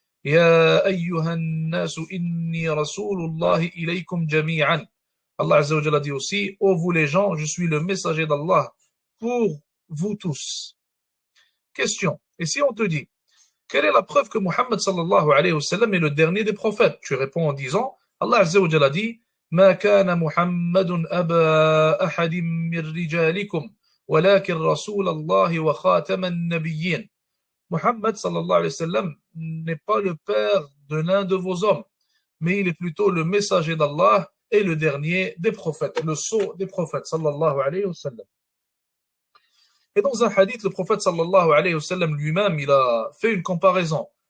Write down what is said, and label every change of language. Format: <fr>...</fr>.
<ar>يَا أَيُّهَا النَّاسُ إِنِّي رَسُولُ اللَّهِ إِلَيْكُمْ جَمِيعًا.</ar> <fr>Allah Azza wa Jalla dit aussi ô vous les gens, je suis le messager d'Allah pour vous tous. Question. Et si on te dit quelle est la preuve que Muhammad sallallahu alayhi wa sallam est le dernier des prophètes? Tu réponds en disant Allah Azza wa Jalla dit</fr> <ar>ما كان محمد أبا أحد من رجالكم ولكن رسول الله وخاتم النبيين.</ar> <fr>Muhammad sallallahu alayhi wa sallam n'est pas le père de l'un de vos hommes, mais il est plutôt le messager d'Allah et le dernier des prophètes, le sceau des prophètes sallallahu alayhi wa sallam. Et dans un hadith, le prophète sallallahu alayhi wa sallam lui-même, il a fait une comparaison.</fr>